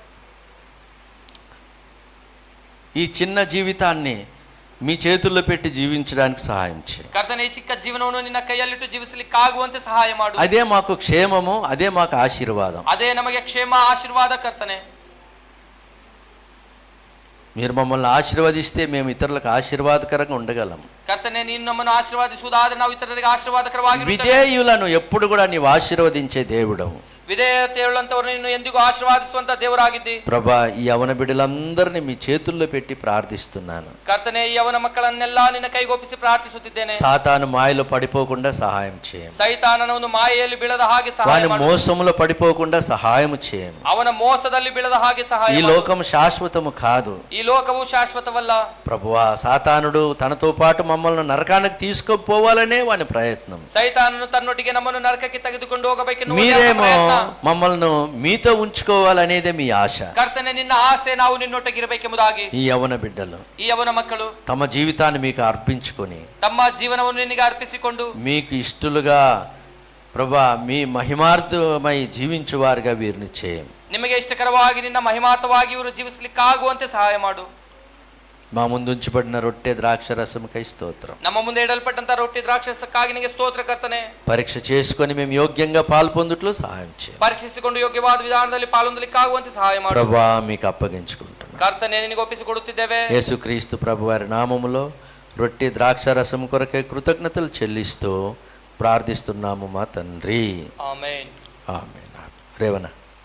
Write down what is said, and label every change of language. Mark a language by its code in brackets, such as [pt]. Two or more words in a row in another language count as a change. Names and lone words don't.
[te] ఈ చిన్న జీవితాన్ని మీ చేతుల్లో పెట్టి జీవించడానికి సహాయం చేయండి. [kn] ಕರ್ತನೇ, ಈ ಚಿಕ್ಕ ಜೀವನವನ್ನು ನಿನ್ನ ಕೈಯಲ್ಲಿಟ್ಟು ಜೀವಿಸಲಿಕ್ಕಾಗುವಂತೆ ಸಹಾಯ ಮಾಡು. [te] అదే మాకు క్షేమము, అదే మాకు ఆశీర్వాదం. [kn] ಅದೇ ನಮಗೆ ಕ್ಷೇಮ, ಆಶೀರ್ವಾದ. ಕರ್ತನೇ, [te] మీరు మమ్మల్ని ఆశీర్వదిస్తే మేము ఇతరులకు ఆశీర్వాదకరంగా ఉండగలం. [kn] ಕರ್ತನೇ, ನೀನು ನಮ್ಮನ್ನು ಆಶೀರ್ವಾದಿಸುವುದಾದರೆ ನಾವು ಇತರರಿಗೆ ಆಶೀರ್ವಾದಕರವಾಗಿರುತ್ತೇವೆ. [te] విధేయులను ఎప్పుడు కూడా నీవు ఆశీర్వదించే దేవుడవు. [kn] ವಿಧೇಯತೆಯುಳ್ಳಂತವರನ್ನು ನೀನು ಎಂದಿಗೂ ಆಶೀರ್ವಾದಿಸುವಂತ ದೇವರಾಗಿದ್ದಿ. [te] ప్రభా, ఈ యవన బిడ్డలందరినీ మీ చేతుల్లో పెట్టి ప్రార్థిస్తున్నాను. [kn] ಕರ್ತನೇ, ಈ ಯವನ ಮಕ್ಕಳನ್ನೆಲ್ಲಾ ನಿನ್ನ ಕೈಗೊಪ್ಪಿಸಿ ಪ್ರಾರ್ಥಿಸುತ್ತಿದ್ದೇನೆ. [te] సాతాను మాయలో పడిపోకుండా సహాయం చేయండి. [kn] ಸೈತಾನನ ಒಂದು ಮಾಯೆಯಲ್ಲಿ ಬೀಳದ ಹಾಗೆ ಸಹಾಯ [te] వాని [kn] ಮಾಡು. [te] మోసములో పడిపోకుండా సహాయం చేయండి. [kn] ಅವನ ಮೋಸದಲ್ಲಿ ಬೀಳದ ಹಾಗೆ ಸಹಾಯ [te] ఈ [kn] ಮಾಡು. [te] లోకం శాశ్వతము కాదు. [kn] ಈ ಲೋಕವು ಶಾಶ್ವತವಲ್ಲ. [te] ప్రభువా, సాతానుడు తనతో పాటు మమ్మల్ని నరకానికి తీసుకుపోవాలనే వాని ప్రయత్నం. [kn] ಸೈತಾನನು ತನ್ನೊಟ್ಟಿಗೆ ನಮ್ಮನ್ನು ನರಕಕ್ಕೆ ತೆಗೆದುಕೊಂಡು ಹೋಗಬೇಕೆನ್ನುವ [te] మీరేమో [kn] ಪ್ರಯತ್ನ. [te] మమ్మల్ని మీతో ఉంచుకోవాలనేదే మీ ఆశ. [kn] ಕರ್ತನೇ, ನಿನ್ನ ಆಸೆ ನಾವು ನಿನ್ನೊಟ್ಟಿಗಿರಬೇಕೆಂಬುದಾಗಿ. [te] ఈ యవన బిడ్డలు [kn] ಈ ಯವನ ಮಕ್ಕಳು [te] తమ జీవితాన్ని మీకు అర్పించుకొని [kn] ತಮ್ಮ ಜೀವನವನ್ನು ನಿನಗೆ ಅರ್ಪಿಸಿಕೊಂಡು [te] మీకు ఇష్టలుగా ప్రభా మీ మహిమార్థమై జీవించువారుగా వీరిని చేయం. [kn] ನಿಮಗೆ ಇಷ್ಟಕರವಾಗಿ ನಿನ್ನ ಮಹಿಮಾತವಾಗಿ ಇವರು ಜೀವಿಸಲಿಕ್ಕಾಗುವಂತೆ ಸಹಾಯ ಮಾಡು. [te] మా ముందు ఉంచబడిన రొట్టె ద్రాక్ష రసముకై స్తోత్రం. [kn] ನಮ್ಮ ಮುಂದೆ ಇಡಲ್ಪಟ್ಟಂತ ರೊಟ್ಟಿ ದ್ರಾಕ್ಷಸಕ್ಕಾಗಿ ನಿನಗೆ ಸ್ತೋತ್ರ ಕರ್ತನೆ. [te] పరీక్ష చేసుకొని మేము యోగ్యంగా పాల్పొందుట్లో సహాయం చేయండి. [kn] ಪರೀಕ್ಷಿಸಿಕೊಂಡು ಯೋಗ್ಯವಾದ ವಿಧಾನದಲ್ಲಿ ಪಾಲೊಂದಲಿಕ್ಕಾಗುವಂತೆ ಸಹಾಯ ಮಾಡು. [te] ప్రభువా మీకు అప్పగించుకుంటున్నాం. [kn] ಕರ್ತನೆ ನಿನಗೆ ಒಪ್ಪಿಸಿಕೊಡುತ್ತಿದ್ದೇವೆ. [te] యేసుక్రీస్తు ప్రభువారి నామములో రొట్టె ద్రాక్ష రసం కొరకై కృతజ్ఞతలు చెల్లిస్తూ ప్రార్థిస్తున్నాము మా తండ్రి. ఆమేన్. ఆమేన్. రేవణ